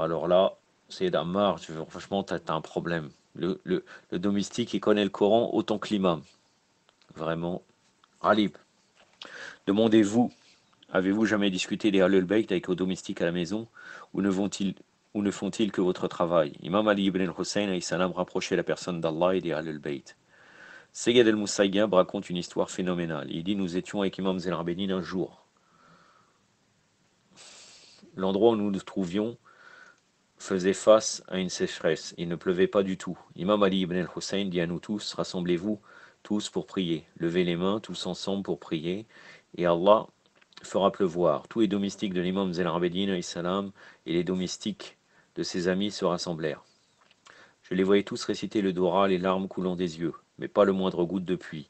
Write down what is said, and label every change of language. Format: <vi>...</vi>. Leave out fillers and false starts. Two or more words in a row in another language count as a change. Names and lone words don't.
<fr>Alors là, c'est Ammar, franchement, t'as un problème. Le domestique, il connaît le Coran autant que l'imam. Vraiment. Alib. Demandez-vous, avez-vous jamais discuté des Ahlul Bayt avec vos domestiques à la maison, ou ne font-ils que votre travail? Imam Ali ibn al-Hussein</fr> <ar>alayhi salam</ar> <fr>rapprochait la personne d'Allah et des Ahlul Bayt. Sayyid al-Musayyab raconte une histoire phénoménale. Il dit, nous étions avec Imam Zayn al-Abidin un jour. L'endroit où nous nous trouvions faisait face à une sécheresse. Il ne pleuvait pas du tout. Imam Ali ibn al-Hussein dit à nous tous, rassemblez-vous tous pour prier. Levez les mains tous ensemble pour prier. Et Allah fera pleuvoir. Tous les domestiques de l'imam Zayn al-Abidin et les domestiques de ses amis se rassemblèrent. Je les voyais tous réciter le Dora, les larmes coulant des yeux, mais pas le moindre goutte de pluie.</fr>